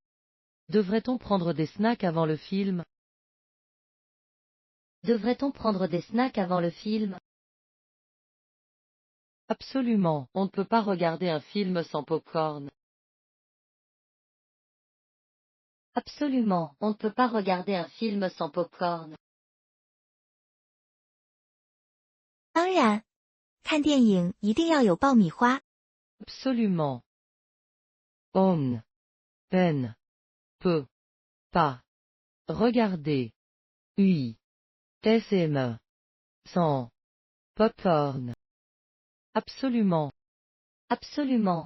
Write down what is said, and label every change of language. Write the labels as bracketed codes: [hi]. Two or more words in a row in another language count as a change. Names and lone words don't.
[fr] Devrait-on prendre des snacks avant le film? Devrait-on prendre des snacks avant le film? Absolument, on ne peut pas regarder un film sans popcorn. Absolument, on ne peut pas regarder un film sans popcorn. [zh] 当然，看电影一定要有爆米花。 [fr] Absolument. On ne peut pas regarder un film sans popcorn. Absolument. Absolument.